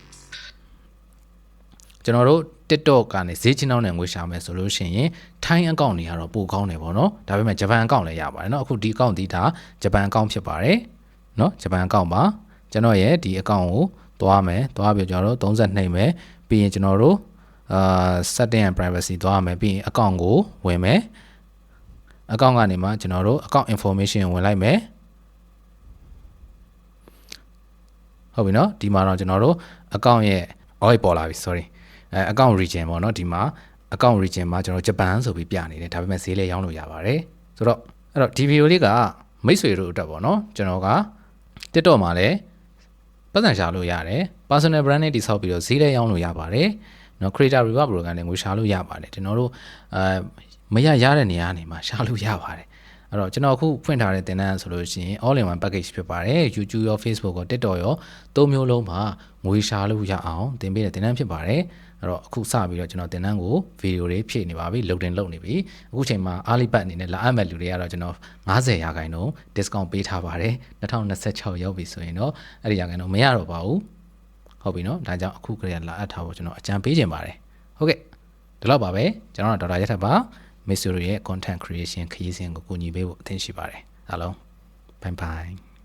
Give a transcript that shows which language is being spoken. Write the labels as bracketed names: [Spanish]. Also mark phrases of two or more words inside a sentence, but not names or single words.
[Burmese] ကျွန်တော်တို့ TikTok ကနေဈေးချင်းတောင်းနဲ့ငွေရှာမယ်ဆိုလို့ရှိရင်ထိုင်းအကောင့်တွေကတော့ပိုကောင်းတယ်ပေါ့နော်ဒါပေမဲ့ဂျပန်အကောင့်လည်းရပါတယ်เนาะအခုဒီအကောင့်ဒီဒါဂျပန်အကောင့်ဖြစ်ပါတယ်เนาะဂျပန်အကောင့်ပါကျွန်တော်ရဲ့ဒီအကောင့်ကိုသွားမယ်သွားပြီးကျွန်တော်တို့32နှိပ်မယ်ပြီးရင်ကျွန်တော်တို့ [English] setting and privacy [Burmese] သွားမယ်ပြီးရင်အကောင့်ကိုဝင်မယ်အကောင့်ကနေမှကျွန်တော်တို့အကောင့် information ဝင်လိုက်မယ် ဟုတ်ပြီเนาะဒီမှာတော့ကျွန်တော်တို့အကောင့်ရဲ့ပေါ်လာပြီ [English] sorry account region [Burmese] ပေါ့နော်ဒီမှာ [English] account region [Burmese] မှာကျွန်တော်ဂျပန်ဆိုပြီးပြနေတယ်ဒါပေမဲ့ဈေးလေးရောင်းလို့ရပါတယ်ဆိုတော့အဲ့တော့ဒီဗီဒီယိုလေးကမိတ်ဆွေတို့အတွက်ပေါ့နော်ကျွန်တော်က TikTok မှာလည်းပတ်စံရှာလို့ရတယ် [English] personal brand [Burmese] နဲ့တိစောက်ပြီးတော့ဈေးလည်းရောင်း လို့ရပါတယ်နော် [English] creator reward program [Burmese] နဲ့ငွေရှာလို့ရပါတယ်ကျွန်တော်တို့မရတဲ့နေရာနေမှာရှာလို့ရပါတယ်အဲ့တော့ကျွန်တော်အခုဖွင့်ထားတဲ့သင်တန်းဆိုလို့ရှိရင် [English] all in one package [Burmese] ဖြစ်ပါတယ် YouTube ရော Facebook ရော TikTok ရောသုံးမျိုးလုံးမှာငွေရှာလို့ရအောင်သင်ပေးတဲ့သင်တန်းဖြစ်ပါတယ်အဲ့ တော့အခုစပြီးတော့ကျွန်တော်သင်တန်းကိုဗီဒီယိုလေးဖြည့်နေပါပြီလုတ်တင်လုပ်နေပြီအခုချိန်မှာအားလိပတ်အနေနဲ့လာအပ်မဲ့လူတွေကတော့ကျွန်တော်50% discount ပေးထားပါတယ်2026ရောက်ပြီဆိုရင်တော့အဲ့ဒီရာခိုင်နှုန်းမရတော့ပါဘူးဟုတ်ပြီနော်ဒါကြောင့်အခုကလေးကလာအပ်ထားဖို့ကျွန်တော်အကြံပေးခြင်းပါတယ်ဟုတ်ကဲ့ဒီလောက်ပါပဲကျွန်တော်တို့ဒေါက်တာရထပ်ပါမစ်ဆူရဲ့ [English] content creation [Burmese] ခရီးစဉ်ကိုကူညီပေးဖို့အသင့်ရှိပါတယ်အားလုံး [English] bye bye